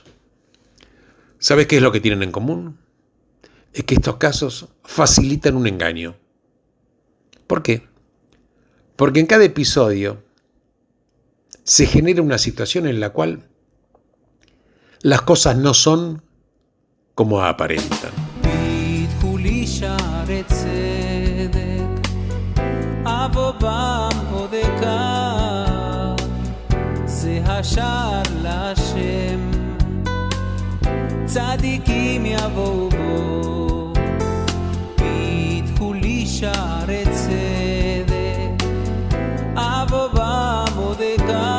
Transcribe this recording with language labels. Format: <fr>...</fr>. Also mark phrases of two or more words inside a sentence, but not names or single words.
<es>¿Sabes qué es lo que tienen en común? Es que estos casos facilitan un engaño. ¿Por qué? Porque en cada episodio se genera una situación en la cual las cosas no son como aparentan.</es> <he>צדיקים יבואו בו, פיתחו לי שערי צדק, אבוא במרדכי,</he>